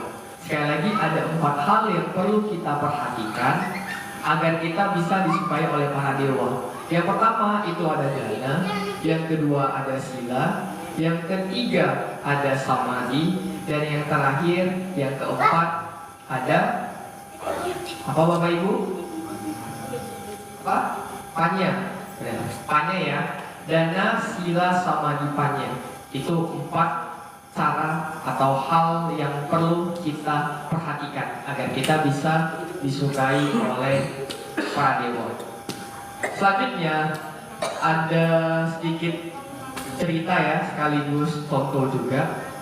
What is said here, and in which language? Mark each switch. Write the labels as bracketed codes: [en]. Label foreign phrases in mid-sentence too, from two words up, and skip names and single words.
[id] Sekali lagi ada 4 hal yang perlu kita perhatikan agar kita bisa disukai oleh para dewa. Yang pertama itu ada jana, yang kedua ada sila, yang ketiga ada samadhi, dan yang terakhir, yang keempat ada apa Bapak Ibu? Apa? Panya. Panya ya. Dana, sila, samadhi, panya. Itu 4 cara atau hal yang perlu kita perhatikan agar kita bisa disukai oleh para dewa. Selanjutnya ada sedikit cerita ya, sekaligus contoh juga.